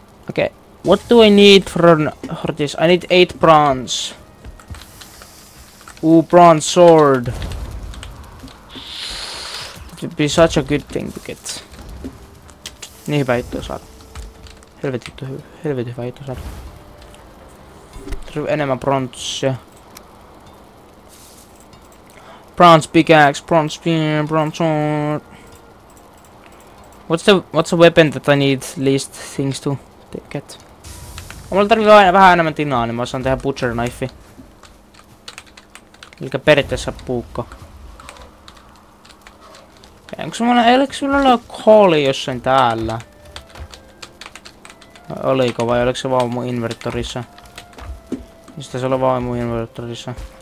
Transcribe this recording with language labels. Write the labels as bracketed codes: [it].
[en] Okay, what do I need for this? I need 8 bronze. Ooh, bronze sword. It would be such a good thing to get. [fi] Niin hyvä juttu saada. Helvetin hyvä juttu saada. Tarvii enemmän bronssia. [en] Bronze pickaxe, bronze spear, bronze sword. What's the weapon that I need least things to get? [fi] Mulla tarvii vähän enemmän tinaa, niin mä saan tehdä butcher knife. Elikkä periaatteessa puukko. Eikö sulla ole kooli jossain täällä? Oliko vai oliko se vaan mun inventorissa? Mistä se oli vaan mun inventorissa?